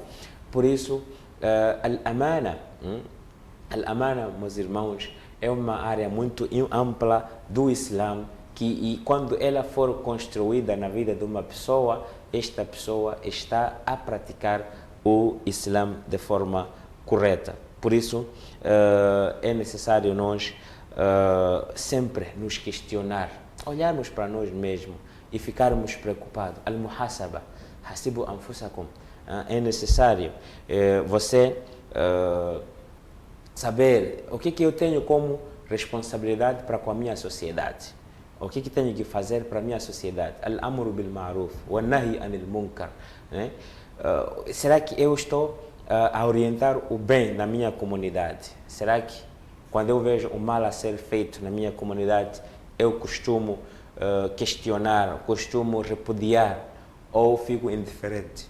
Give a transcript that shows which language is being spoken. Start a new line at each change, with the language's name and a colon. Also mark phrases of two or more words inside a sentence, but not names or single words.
Portuguese: Por isso, Al-Amana, meus irmãos, é uma área muito ampla do Islã e quando ela for construída na vida de uma pessoa, esta pessoa está a praticar o Islã de forma correta. Por isso, é necessário nós sempre nos questionar, olharmos para nós mesmos e ficarmos preocupados.
Arabic: المحاسبة، حاسبوا أنفسكم.
Portuguese: É necessário você saber o que eu tenho como responsabilidade para com a minha sociedade. O que tenho que fazer para a minha sociedade?
Arabic: الأمر بالمعروف والنهي عن المنكر.
Portuguese: Será que eu estou a orientar o bem na minha comunidade? Será que quando eu vejo o mal a ser feito na minha comunidade, eu costumo questionar, costumo repudiar ou fico indiferente?